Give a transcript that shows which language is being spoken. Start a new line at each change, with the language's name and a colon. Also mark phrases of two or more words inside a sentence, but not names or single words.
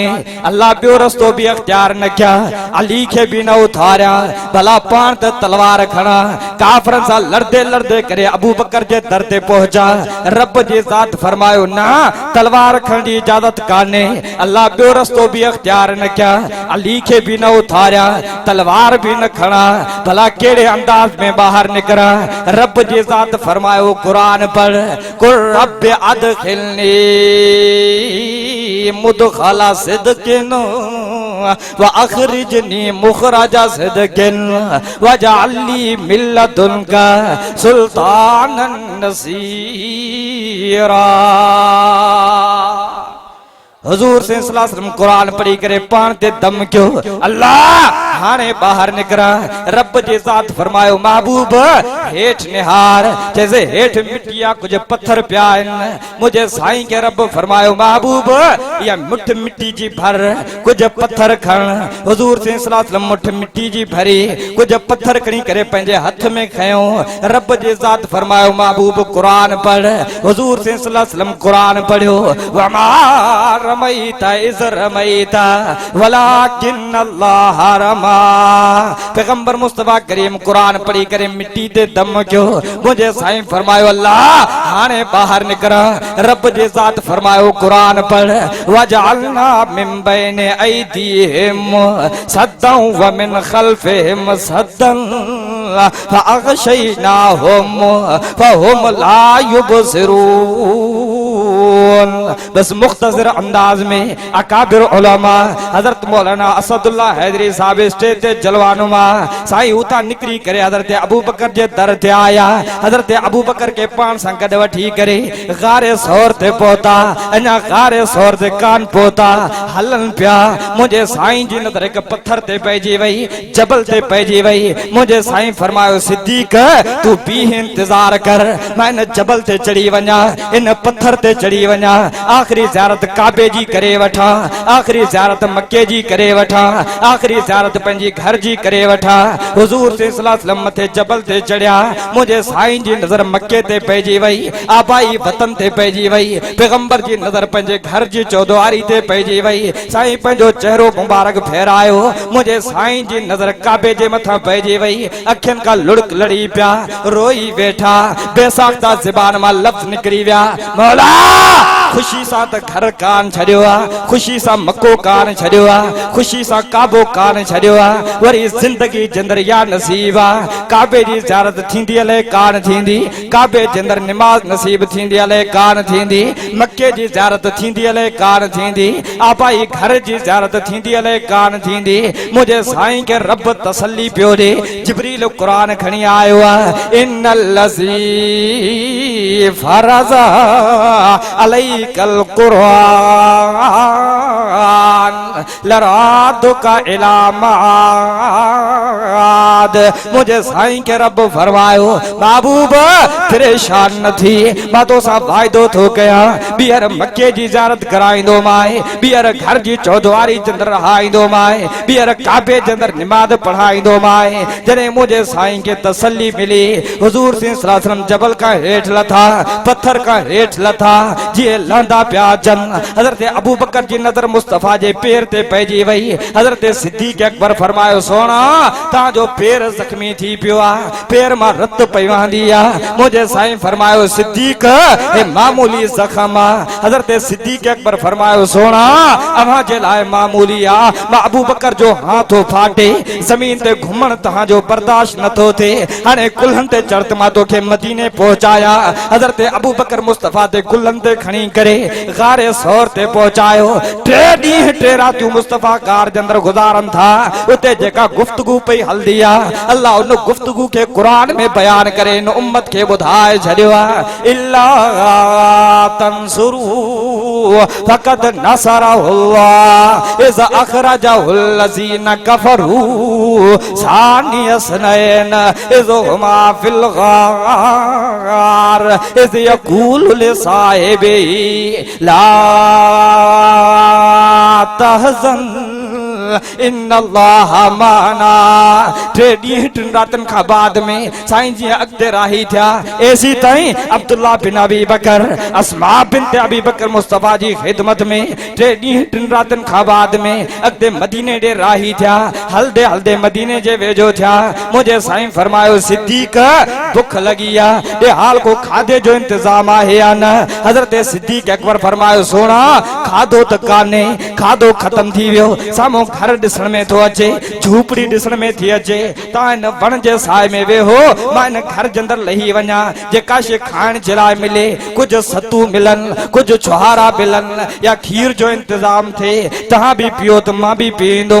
Sindhi: अल्लाह ॿियो रस्तो भी अख्तियार न कया, अली खे भी न उथारिया, भला पाण त तलवार खणा, काफरनि सां लड़दे लड़दे करे अबू बकर जे दर ते पहुचा। रब जी ज़ात फरमायो न, तलवार खणण जी इजाज़त कान्हे। अल्लाह ॿियो रस्तो भी अख्तियार न कया, अली खे भी न उथारिया, तलवार भी न खणा, भला कहिड़े अंदाज में ॿाहिरि निकिरा। रब जी ज़ात फरमायो कुरान पढ़,
Arabic: قل رب أدخلني مدخل صدق وأخرجني مخرج صدق واجعل لي من لدنك سلطانا نصيرا.
Sindhi: हुज़ूर
Arabic: صلى الله عليه وسلم
Sindhi: कुरान पढ़ी करे पाण ते दम कयो, अल्लाह हाणे ॿाहिरि निकिरा। रब जी ज़ात फरमायो महबूब हेठि निहार, जैसे हेठि मिट्टी आ कुछ पत्थर पिया आहिनि। मुंहिंजे साईं खे रब फरमायो महबूब या मुठ मिट्टी जी भर, कुछ पत्थर खण। हुज़ूर
Arabic: صلى الله عليه وسلم
Sindhi: मुठ मिट्टी जी भरी, कुछ पत्थर खणी करे पंहिंजे हथ में खयो। रब जी ज़ात फरमायो महबूब कुरान पढ़।
Arabic: हुज़ूर صلى الله عليه وسلم
Sindhi: कुरान पढ़ियो,
Arabic: وما رميت إذ رميت ولكن الله رمى.
Sindhi: पैगंबर मुस्तफा करीम कुरान पढ़ी करे मिट्टी ते दम कयो। मुझे साईं फरमायो अल्लाह हाणे ॿाहिरि निकिरा। रब जी ज़ात फरमायो कुरान पढ़,
Arabic: وجعلنا من بين أيديهم سدا ومن خلفهم سدا فأغشيناهم فهم لا يبصرون.
Sindhi: बस मुख्तसर अंदाज में अकाबिर उलमा हजरत मौलाना असदुल्ला हैदरी साहब स्टेज ते जलवानुमा साईं उता निकरी करे हजरत अबू बकर जे दर ते आया। हजरत अबू बकर के पान संग वठी करे गारे सौर ते पहुता अना गारे सौर ते कान पहुता हलन पिया। मुझे साईं जी नजर एक पत्थर ते पइजी वई, जबल ते पइजी वई। मुझे साईं फरमायो सिद्दीक तू भी इंतजार कर, मैं इन जबल ते चढ़ी वञा, इन पत्थर ते चढ़ी वञा, आखिरी ज़ियारत काबे जी करे वठा, आखिरी ज़ियारत मक्के जी करे वठा, आखिरी ज़ियारत पंहिंजी घर जी करे वठा। हुजूर
Arabic: صلى الله عليه وسلم
Sindhi: मथे जबल ते चढ़िया। मुझे साईं जी नजर मक्के ते पइजी वई, आबाई वतन ते पइजी वई, पैगंबर जी नजर पंहिंजे घर जी चौधारी ते पइजी वई। साईं पंहिंजो चेहरो मुबारक फेरायो। मुझे साईं जी नजर काबे जे मथा पइजी वई, अखियन का लुढ़क लड़ी पिया, रोई बैठा। बेसाख्ता ज़बान मां लफ्ज़ निकरी विया, मौला खुशी सा त घर कान छड़ियो आ, खुशी सा मक्को कान छड़ियो आ, खुशी सा काबो कान छड़ियो आ। वरी जिंदगी जंदर या नसीब आ, काबे जी ज़ियारत थींदी अले कान थींदी, काबे जंदर निमाज नसीब थींदी अले कान थींदी, मक्के जी ज़ियारत थींदी अले कान थींदी, आबाई घर जी ज़ियारत थींदी अले कान थींदी। मुझे साईं के रब तसल्ली पियो दे, जिब्रील कुरान खणी आयो आ,
Arabic: إن الذي فرض عليك القرآن لرادك إلى معاد.
Sindhi: मुझे साईं के रब फरमायो महबूब परेशान न थी, मां तो सा वाइदो थो कया, ॿीहर मक्के जी ज़ियारत कराईंदो माए, ॿीहर घर जी चौधारी जंदर रहाईंदो माए, ॿीहर काबे जंदर निमाज़ पढ़ाईंदो माए। जॾहिं मुझे साईं के तसल्ली मिली, हुजूर
Arabic: صلى الله عليه وسلم
Sindhi: जबल का हेठ लथा, पत्थर का हेठ लथा, जिए लहंदा प्या जन। हजरत अबू बकर जी नजर मुस्तफा जे पैर ते पइजी वई। हजरत सिद्दीक अकबर फरमायो सोना ता जो पैर जख्मी थी पियो आ, पैर मां रत पई वहंदी आ। मुझे साईं फरमायो सिद्दीक ए मामूली जख्म आ। हजरत सिद्दीक अकबर फरमायो सोना अवां जे लाए मामूली आ, मां अबू बकर जो हाथो फाटे जमीन ते घुमण तहां जो बर्दाश्त नथो थे, हाने कुल्हन ते चढ़त मां तोखे मदीने पहुंचाया। हजरत अबू बकर मुस्तफा ते कुल्हन ते खणी करे गारे सौर ते पहुंचायो। 3 ॾींहं 3 रातियूं मुस्तफा गार जे अंदर गुजारन था। उते जेका गुफ्तगू पई हलदी आ, अल्लाह उन गुफ्तगू के कुरान में बयान करे इन उम्मत के बुधाए छड़ियो आ,
Arabic: إلا تنصروه فقد نصره الله إذ أخرجه الذين كفروا ثاني اثنين إذ هما في الغار إذ يقول لصاحبه لا تحزن إن الله معنا.
Sindhi: 3 ॾींहं 3 रातन का बाद में साईं जी अगते राही थिया। ऐसी ताईं अब्दुल्ला बिन अबी बकर, अस्मा बिनत अबी बकर मुस्तफा जी खिदमत में 3 ॾींहं 3 रातन का बाद में अगते मदीने दे राही थिया। हलदे हलदे मदीने जे वेझो थिया। मुझे साईं फरमायो सिद्दीक भुख लगी आ, ए हाल को खादे जो इंतजाम आहे या न। हजरत सिद्दीक अकबर फरमायो सोना खादो त काने, खादो खत्म थी वियो, सामो घर दिसण में तो अचे, झूपड़ी दिसण में थी अचे, ता इन वण जे साए में वेहो, मां इन घर जे अंदर लही वञा, जेका शे खाइण जे लाइ मिले, कुछ सतू मिलन, कुछ छुहारा मिलन या खीर जो इंतजाम थे, तहां भी पियो त मां भी पींदुम।